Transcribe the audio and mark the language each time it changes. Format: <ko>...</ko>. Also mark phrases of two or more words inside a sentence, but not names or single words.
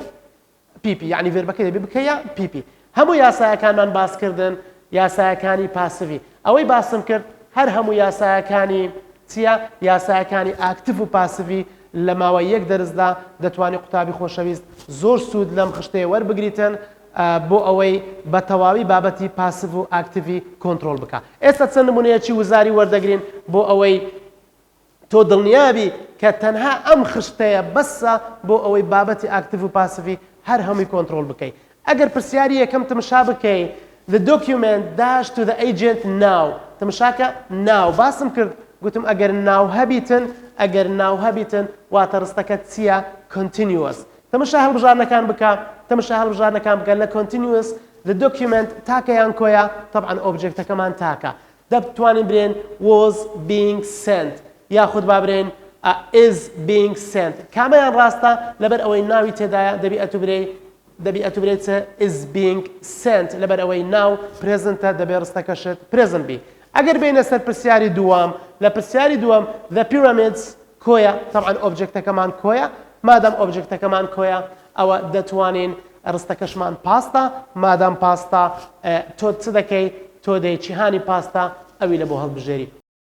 <ckb>پیپی یعنی ڤێربەکەی دەبێ بکەیە پیپی هەموو یاسایەکانمان باسکردن یاسایەکانی پاسیڤی ئەوەی باسم کرد هەر هەموو یاسایەکانی چییە یاسایەکانی ئاکتیڤ و پاسیڤی لە ماوەی یەک دەرزدا دەتوانێت قوتابی خۆشەویست زۆر سوود لەم خشتەیە وەربگریتن بۆ ئەوەی بە تەواوی بابەتی پاسیڤ و ئاکتیڤی کۆنتڕۆڵ بکە ئێستا چەند نمونەیەکی وزاری وەردەگرین بۆ ئەوەی تۆ دڵنیابی کە تەنها ئەم خشتەیە بەسە بۆ ئەوەی بابەتی ئاکتیڤ و پاسیڤی هەر هەمووی کۆنتڕۆڵ بکەیت ئەگەر پرسیاری یەکەم تەمەشا بکەی</ckb> <en>the document dash to the agent now</en> <ckb>تەمەشاکە now باسم کرد گوتم ئەگەر ناو هەبیتن واتە ڕستەکەت چییە continuous تەمەشا هەڵبژارنەکان بکە لە continuous</ckb> <en>the document</en> <ckb>تاکەیان کۆیە طبعا ئۆبجێکتەکەمان تاکە دەتوانین برێن was</ckb> <en>being sent</en> <ckb>یاخود با برێن</ckb> <en>is being sent</en> <ckb>کامەیان ڕاستە لەبەر ئەوەی ناوی تێدایە دەبی ئەتوبرێت</ckb> <en>is being sent</en> <ckb>لەبەر ئەوەی ناو پرێزنتە دەبێ ڕستەکەشت پرێزن بی ئەگەر بینە سەر پرسیاری دووەم لە پرسیاری دووەم</ckb> <en>the pyramids</en> <ckb>کۆیە طبعا ئۆبجێکتەکەمان کۆیە مادام ئۆبجکتەکەمان کۆیە ئەوە دەتوانین ڕستەکەشمان پاستە مادام پاستە تۆ چ دەکەی تۆ دەی جیهانی پاستە ئەوی لە بۆ هەڵبژێری</ckb>